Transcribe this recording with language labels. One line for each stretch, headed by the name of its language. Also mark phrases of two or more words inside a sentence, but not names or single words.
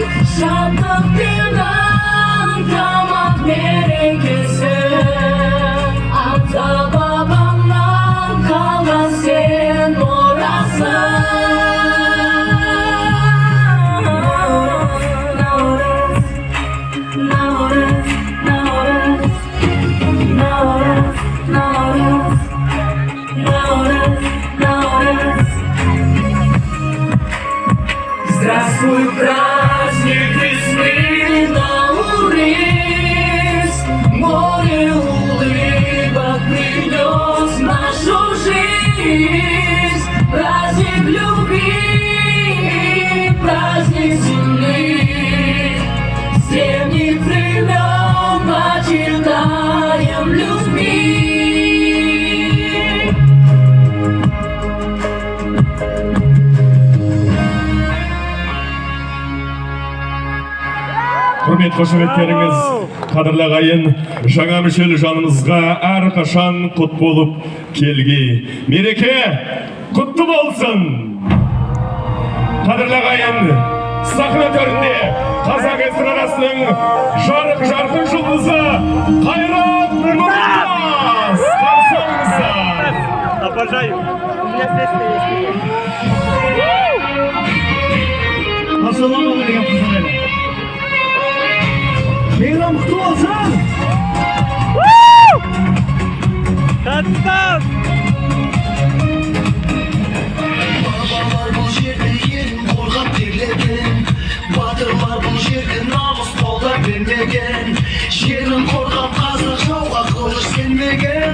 Kazakh: Шаттық пен ынтымақ мерекесі, ата бабаңнан қалған сен мұрасың. Наурыз, Наурыз, Наурыз, Наурыз, Наурыз, Наурыз.
Russian: Здравствуй, праздник весны, Наурыз, море улыбок принес нашу жизнь. Праздник любви, праздник земли, с древних времен почитаем людьми.
Kazakh: Құрмет қошеметтеріңіз, қадірлі ағайын, жаңа мүшел жанымызға әрқашан құт болып келгей. Мереке құтты болсын. Қадірлі ағайын, сахна төрінде қазақ эстрадасының жарқын жұлдызы Қайрат Нұртас. Қарсы алыңыздар.
Russian: Обожаю. У меня песня есть.
Kazakh: Ассалаумағалейкум, қыздар. Мейрам құтты болсын! Қаттам! Бабалар бұл жерде елін қорғап терлеген, батырлар бұл жерде намыс қолдап бермеген, жерін қорғап қазақ жауға қылыш келмеген.